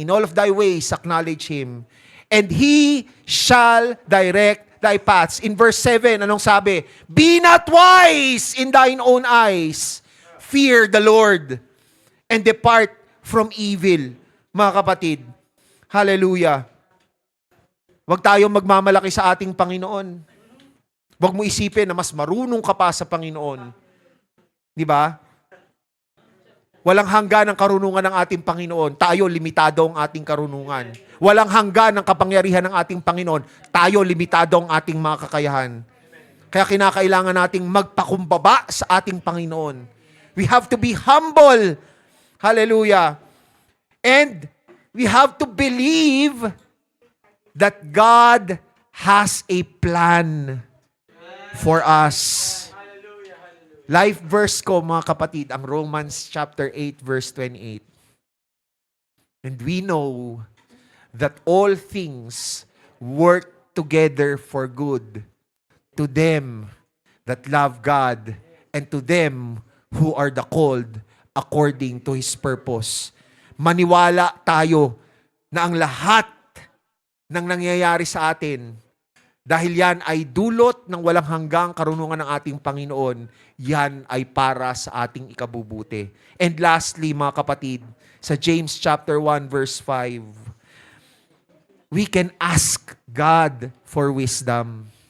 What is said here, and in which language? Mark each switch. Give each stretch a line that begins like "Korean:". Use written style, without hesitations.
English: In all of thy ways acknowledge Him. And He shall direct thy paths. In verse 7,
Filipino: anong sabi?
English: Be not wise in thine own eyes. Fear the Lord and depart from evil.
Filipino: Mga kapatid, hallelujah. Huwag tayong magmamalaki sa ating Panginoon. Huwag mo isipin na mas marunong ka pa sa Panginoon. Di ba? Walang hanggan ang karunungan ng ating Panginoon. Tayo, limitado ang ating karunungan. Walang hanggan ang kapangyarihan ng ating Panginoon. Tayo, limitado ang ating mga kakayahan. Kaya kinakailangan nating magpakumbaba sa ating Panginoon.
English: We have to be humble. Hallelujah. And we have to believe that God has a plan for us. Life verse
Filipino: ko, mga kapatid, ang Romans chapter 8, verse 28.
English: And we know that all things work together for good to them that love God and to them who are the called according to His purpose.
Filipino: Maniwala tayo na ang lahat ng nangyayari sa atin, dahil yan ay dulot ng walang hanggang karunungan ng ating Panginoon, yan ay para sa ating ikabubuti.
English: And lastly,
Filipino: mga kapatid, sa
English: James chapter 1 verse 5, we can ask God for wisdom.